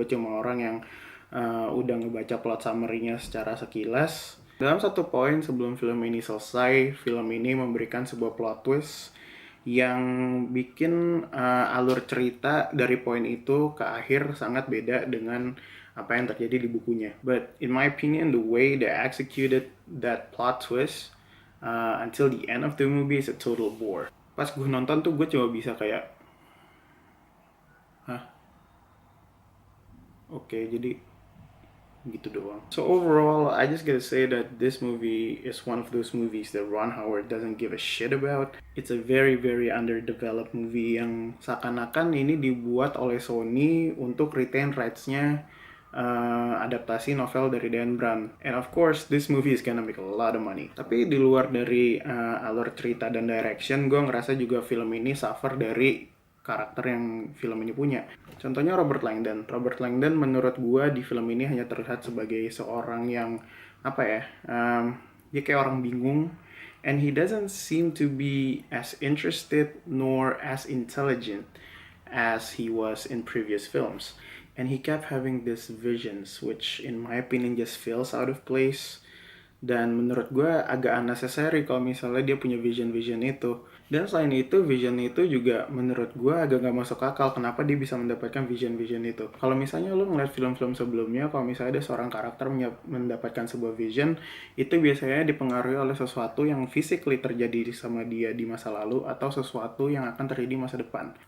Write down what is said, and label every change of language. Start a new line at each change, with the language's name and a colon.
Indonesian: Gue cuma orang yang udah ngebaca plot summary-nya secara sekilas. Dalam satu poin sebelum film ini selesai, film ini memberikan sebuah plot twist yang bikin alur cerita dari poin itu ke akhir sangat beda dengan apa yang terjadi di bukunya.
English: But in my opinion, the way they executed that plot twist until the end of the movie is a total bore.
Indonesian: Pas gue nonton tuh gue cuma bisa kayak, hah? Oke, jadi gitu doang.
English: So overall, I just gotta say that this movie is one of those movies that Ron Howard doesn't give a shit about. It's a very very underdeveloped movie
Indonesian: yang seakan-akan ini dibuat oleh Sony untuk
English: retain rights-
Indonesian: nya adaptasi novel dari Dan Brown.
English: And of course, this movie is gonna make a lot of money.
Indonesian: Tapi di luar dari alur cerita dan direction, gue ngerasa juga film ini suffer dari karakter yang film ini punya. Contohnya Robert Langdon. Robert Langdon menurut gue di film ini hanya terlihat sebagai seorang yang apa ya, dia kayak orang bingung,
English: and he doesn't seem to be as interested nor as intelligent as he was in previous films. And he kept having these visions, which in my opinion just feels out of place.
Indonesian: Dan menurut gue agak unnecessary kalau misalnya dia punya vision-vision itu. Dan selain itu, vision itu juga menurut gue agak gak masuk akal kenapa dia bisa mendapatkan vision-vision itu. Kalau misalnya lo ngeliat film-film sebelumnya, kalau misalnya ada seorang karakter mendapatkan sebuah vision, itu biasanya dipengaruhi oleh sesuatu yang physically terjadi sama dia di masa lalu atau sesuatu yang akan terjadi di masa depan.